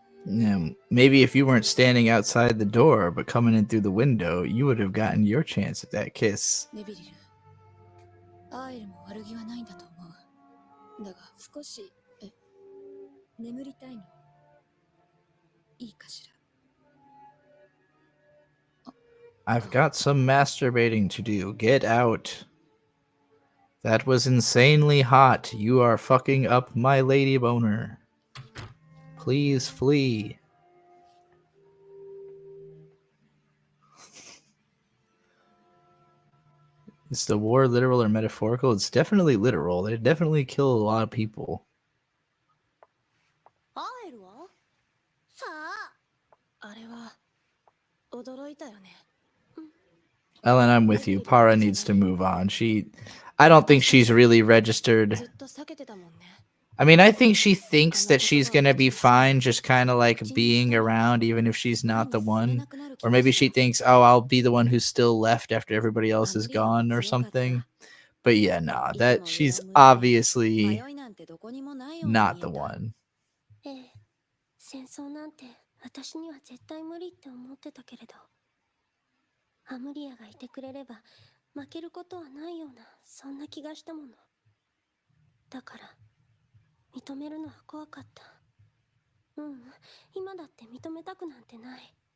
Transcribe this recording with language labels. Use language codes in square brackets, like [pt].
[en] Yeah, maybe if you weren't standing outside the door but coming in through the window, you would have gotten your chance at that kiss. [ja] ネビリル、アイルも悪気はないんだと思う。だが少し眠りたいの。いいかしら。 [en] I've got some masturbating to do. Get out. That was insanely hot. You are fucking up my lady boner. Please flee. Is the war literal or metaphorical? It's definitely literal. They definitely kill a lot of people. [ja] アエルはさあ、あれは驚いたよね。 [en] Ellen, I'm with you. Para needs to move on. I don't think she's really registered. [ja] ずっと避けてたもんね。 [en] I mean, I think she thinks that she's gonna be fine just kind of like being around even if she's not the one. Or maybe she thinks, oh, I'll be the one who's still left after everybody else is gone or something. But yeah, nah, that she's obviously not the one. [ja] ええ、戦争なんて私には絶対無理って思ってたけれど、アムリアがいてくれれば負けることはないような、そんな気がしたもの。だから認めるのは怖かった。今だって認めたくなんてない。